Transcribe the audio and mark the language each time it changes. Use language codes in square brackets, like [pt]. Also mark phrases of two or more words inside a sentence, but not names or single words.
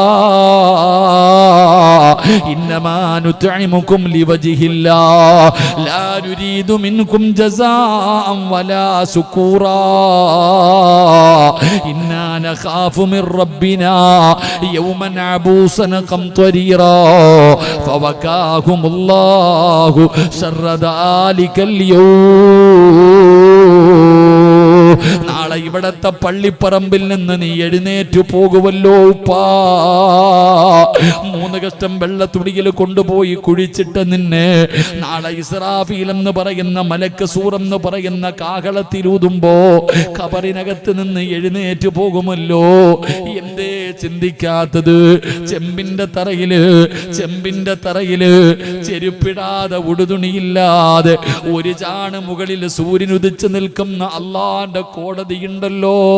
[ar] إنما نطعمكم لوجه الله لا نريد منكم جزاء ولا شكورا إنا نخاف من ربنا يوما عبوسا قمطريرا فوقاهم الله شر ذلك اليوم [ml] നാളെ ഇവിടത്തെ പള്ളിപ്പറമ്പിൽ നിന്ന് നീ എഴുന്നേറ്റു പോകുമല്ലോ ഉപ്പാ 3 കഷ്ടം വെള്ള തുണിയിൽ കൊണ്ടുപോയി കുഴിച്ചിട്ട് നിന്നെ നാളെ ഇസ്രാഫീൽ എന്ന് പറയുന്ന മലക്ക് സൂർ എന്ന് പറയുന്ന കാഹളത്തിലൂതുമ്പോ ഖബറിനകത്ത് നിന്ന് എഴുന്നേറ്റു പോകുമല്ലോ എന്തേ ചിന്തിക്കാത്തത് ചെമ്പിന്റെ തറയില് ചെരുപ്പിടാതെ ഉടുതുണിയില്ലാതെ ഒരു ചാണ് മുകളിൽ സൂര്യൻ ഉദിച്ചു നിൽക്കുന്ന അള്ളാന്റെ കോടതിയുണ്ടല്ലോ